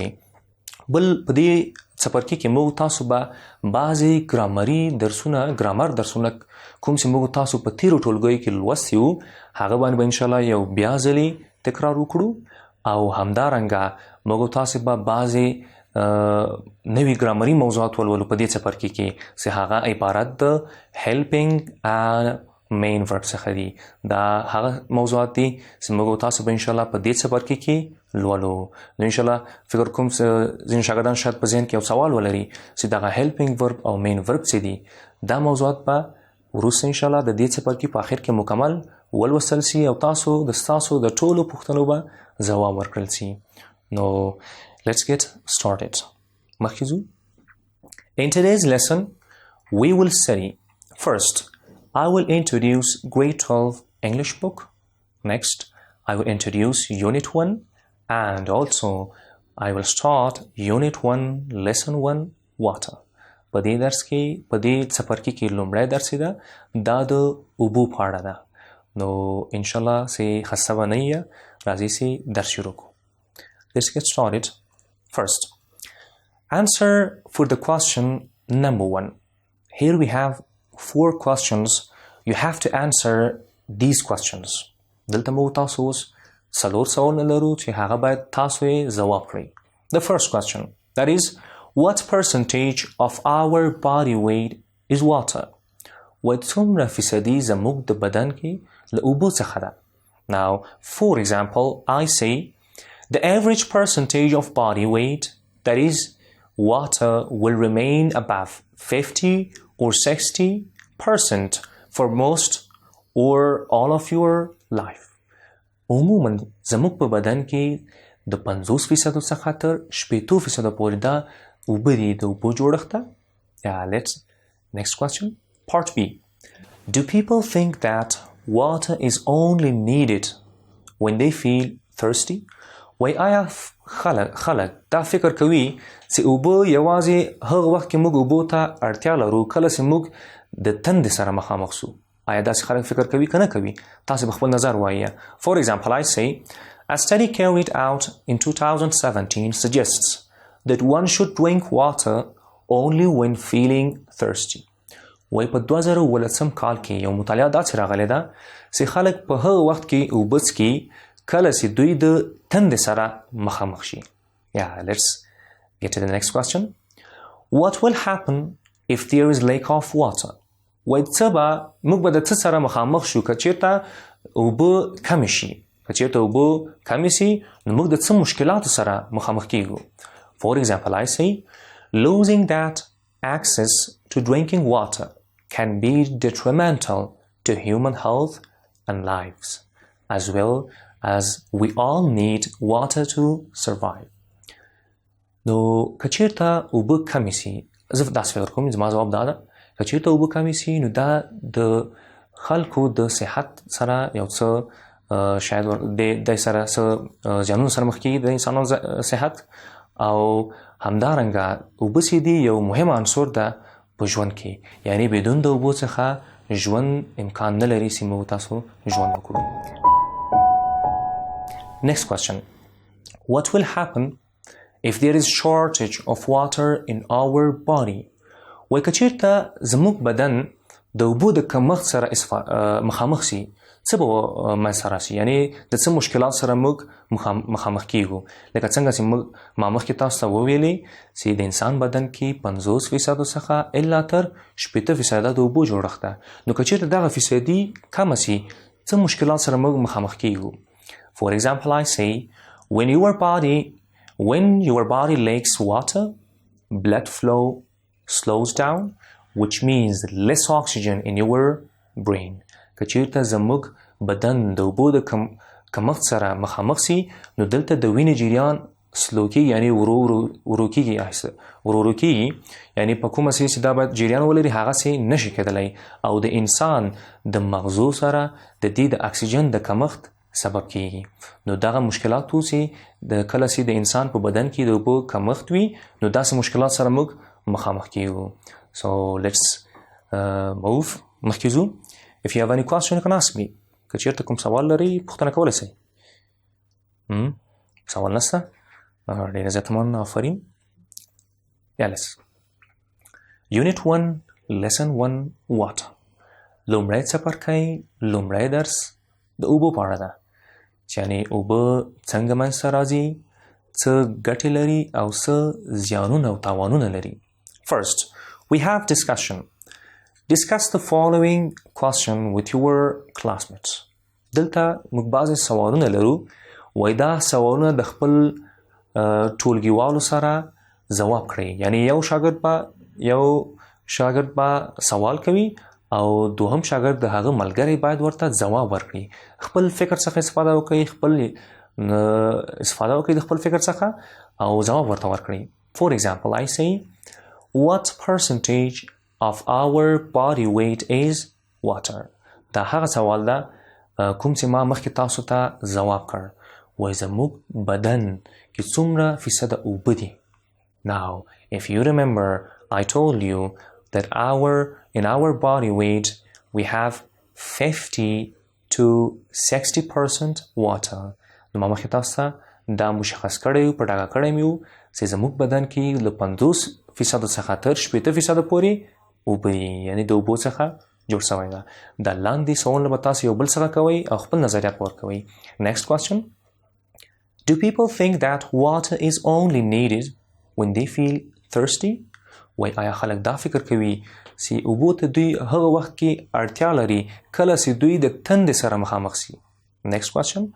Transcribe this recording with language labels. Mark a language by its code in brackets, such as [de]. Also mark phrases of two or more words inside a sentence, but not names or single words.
[ps] بل په دې څپرکي کې موږ تاسو به بعضې ګرامر درسونه کوم چې موږ تاسو په تیرو ټولګیو کې لوستي وو هغه باندې به انشاءالله یو بیا ځلې تکرار وکړو او همدارنګه موږ تاسو به بعضې نوي ګرامري موضوعات ولولو په دې څپرکي کې چې هغه عبارت د [en] helping and main verb [ps] څخه دي. دا هغه موضوعات دي چې موږ تاسو به انشاءالله په دې څپرکي کې لولو. نو انشاءالله فکر کوم ځینې شاګردان شاید په ذهن کې یو سوال ولري چې دغه [en] helping verb [ps] او [en] main verb [ps] څه دي. دا موضوعات به وروسته انشاءالله د دې څپرکي په آخر کې مکمل ولوستل سي او تاسو د ټولو پوښتنو به ځواب ورکړل سي. [en] نو let's get started. [ps] مخکې ځو. [en] In today's lesson, we will study first, I will introduce Grade 12 English book. Next, I will introduce Unit 1 and also I will start Unit 1 Lesson 1 Water. [ps] په دې درس کې په دې څپرکي کې لومړی درس ده دا د اوبو په اړه ده. نو انشاءالله چې خسته به نه یې راځئ چې درس شروع کړو. [en] Let's get started. First, answer for the question number 1. Here we have 4 questions. You have to answer these questions. [ps] دلته موږ تاسو اوس 4 سوالونه لرو چې هغه باید تاسو یې ځواب کړئ. [en] The first question, that is, what percentage of our body weight is water? [ps] څومره فیصدي زموږ د بدن کې له اوبو څخه ده. [en] Now, for example, I say the average percentage of body weight, that is, water, will remain above 50 or 60% for most or all of your life. [ps] عموما زموږ په بدن کې د 50% څخه تر 80% پورې دا اوبه دي د اوبو جوړښت ده. [en] Next question, part B. Do people think that water is only needed when they feel thirsty? [ps] وای آیا خلک دا فکر کوي چې اوبه یوازې هغه وخت کې موږ اوبو ته اړتیا لرو کله چې موږ د تندې سره مخامخ سو آیا داسې خلک فکر کوي که نه کوي؟ تاسې به خپل نظر وایه. [en] For example, I say, a study carried out in 2017 suggests that one should drink water only when feeling thirsty. [ps] وای په 2018 کال کې یو مطالعه داسې راغلی ده چې خلک په هغه وخت کې اوبه څښي کله چې دوی د تندې سره مخامخ شي. [en] Yeah, let's get to the next question. What will happen if there is lack of water? [ps] وای څه به موږ به د څه سره مخامخ شو که چېرته اوبه کمې شي؟ که چېرته اوبه کمې سي نو موږ د څه مشکلاتو سره مخامخ کیږو. [en] For example, I say, losing that access to drinking water can be detrimental to human health and lives, as well as we all need water to survive. [ps] نو که چېرته اوبه کمې سي، زه داسې فکر کوم، زما ځواب دا ده که چېرته اوبه کمې سي نو دا د خلکو د صحت سره یو څه شاید د سره څه زیانونو سره مخ کېږي د انسانانو صحت، او همدارنګه اوبه چې دي یو مهم عنصر ده په ژوند کې، یعنی بدون د اوبو څخه ژوند امکان نه لري چې موږ تاسو ژوند وکړو. [en] Next question. What will happen if there is shortage of water in our body? [ps] وای که چېرته زموږ بدن د اوبو د کمښت سره مخامخ سي څه به منځته راسي؟ یعنی د څه مشکلات سره موږ مخامخ کیږو؟ لکه څنګه چې ما مخکې تاسو ته وویلې چې د انسان بدن کې 50% څخه الا تر 80% د اوبو جوړښت ده. نو که چېرته دغه فیصدي کمه سي څه مشکلات سره موږ مخامخ کیږو؟ [en] For example, I say, when your body lacks water, blood flow slows down, which means less oxygen in your brain. [ps] که چېرته زموږ بدن د اوبو د کمښت سره مخامخ سي نو دلته د وینې جریان سلو کېږي، یعنی ورو کېږي، یعنی په کومه سي چې دا باید جریان ولري هغسې نشي کېدلی، او د انسان د مغزو سره د دې د اکسیجن د کمښت سبب کېږي. نو دغه مشکلات چې د کله چې د انسان په بدن کې د اوبو کمښت وي نو داسې مشکلات سره موږ مخامخ کېږو. [en] So let's move. [ps] مخکې ځو. [en] If you have any question, you can ask me. [ps] که چېرته کوم سوال لرئ پوښتنه کولی شئ. سوال نشته؟ ډېر زیات مننه، آفرین. [en] Yes. Unit 1, Lesson 1, Water. [ps] لومړی څپرکی، لومړی درس د اوبو په اړه ده، چې یعنې اوبه څنګه منځته راځي، څه ګټې لري او څه زیانونه او تاوانونه لري. [en] First, we have discussion. Discuss the following question with your classmates. [ps] دلته موږ بعضې سوالونه لرو، وایي دا سوالونه د خپل ټولګیوالو سره ځواب کړئ. یعنی یو شاګرد به سوال کوي او دوهم شاګرد د هغه ملګری باید ورته ځواب ورکړي. خپل فکر څخه استفاده وکړئ د خپل فکر څخه او ځواب ورته ورکړئ. [en] For example, I say, what percentage of our body weight is water? [ps] دا هغه سوال ده کوم چې ما مخکې تاسو ته ځواب کړ. وایي زموږ بدن کې څومره فیصده اوبه دي؟ [en] Now, if you remember, I told you that in our body weight we have 50 to 60% water. [ps] نو ما مخکې تاسو ته دا مشخص کړی په ډاګه کړی مې و چې زموږ بدن کې له 50% څخه تر 80% پورې اوبه دي، یعنی د اوبو څخه جوړ شوی ده. دا لاندې سوالونه به تاسو یو بل سره کوئ او خپل نظریات ورکوئ. [en] Next question. Do people think that water is only needed when they feel thirsty? [ps] وای آیا خلک دا فکر کوي چې اوبو ته دوی هغه وخت کې اړتیا لري کله چې دوی د تندې سره مخامخ سي؟ [en] Next question.